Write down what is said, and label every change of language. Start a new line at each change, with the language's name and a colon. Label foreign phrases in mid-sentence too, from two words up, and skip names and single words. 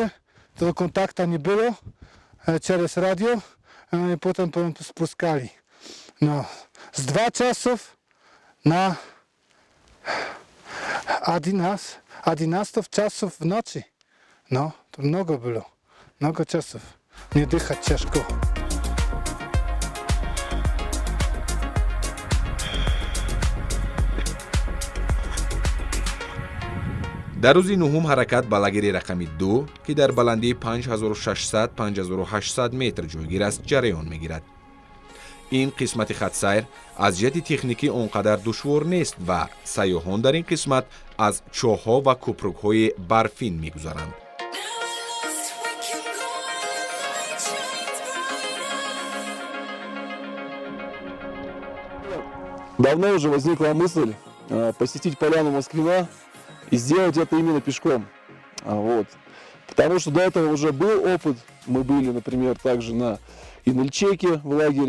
Russian: Того контакта не было через радио, и потом спускали. Но с 2 часов на 11 часов в ночи. Но много было, много часов. Не дыхать тяжко.
Tajik: дар рӯзи нуҳум ҳаракат ба лагери рақами 2, ки дар баландии 5600-5800 метр ҷойгир аст, ҷараён мегирад. ин қисмати хатсайр аз ҷиҳати техникӣ он қадар душвор нест ва сайёҳон дар ин қисмат аз чоҳҳо ва кӯпрукҳои барфин мегузаранд.
Russian: Давно уже возникла мысль посетить поляну Москвина и сделать это именно пешком. Вот. Потому что до этого уже был опыт. Мы были, например, также на Инельчеке в лагере.